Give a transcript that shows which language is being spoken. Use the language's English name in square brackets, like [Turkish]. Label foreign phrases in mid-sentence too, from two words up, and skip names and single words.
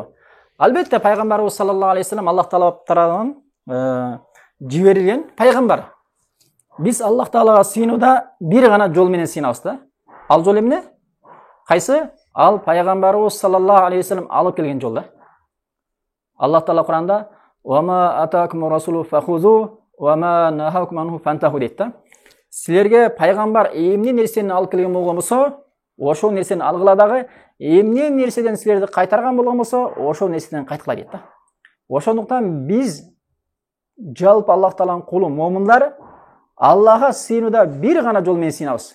[Kyrgyz] Албетте пайгамбарыбыз [Arabic] صلى الله عليه وسلم [Kyrgyz] Аллах таала тарабынан жиберилген пайгамбар. Биз Аллах таалага сыйынууда бир гана жол менен сыйынабыз да. Ал жол эмне? Кайсы? Ал пайгамбарыбыз [Arabic] صلى الله عليه وسلم [Kyrgyz] алып келген жол да. Аллах таала Куранда [Arabic] "و ما آتاكم الرسول فخذوه و ما نهاكم عنه فانتهوا" [Kyrgyz] дейт да. Силерге пайгамбар эмне нерсени алып келген болгон болсо, ошол нерсени алгыла дагы, эмне нерседен силерди кайтарган болгон болсо, ошол нерседен кайткыла дейт да. Ошондуктан биз жалпы Аллах тааланын кулу момундар Аллахка сыйынууда бир гана жол менен сыйынабыз.